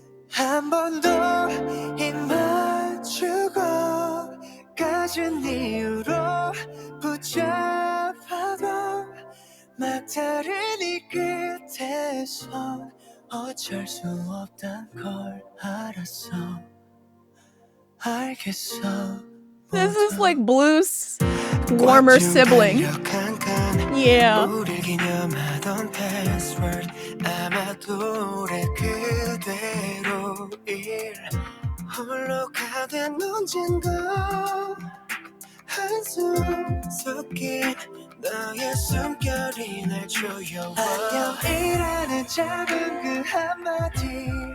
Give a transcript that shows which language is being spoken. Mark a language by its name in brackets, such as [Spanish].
[Korean] 한 번 더 입 맞추고 가진 이유로 붙잡아도 막다른 이 끝에선 어쩔 수 없단 걸 알았어. 알겠어. [English] This is like Blue's warmer sibling. Yeah. [Korean] 우릴 기념하던 password 아마도 오래 그대로일 홀로 가된 언젠가 한숨 섞인 너의 숨결이 날 조여워 안녕이라는 작은 그 한마디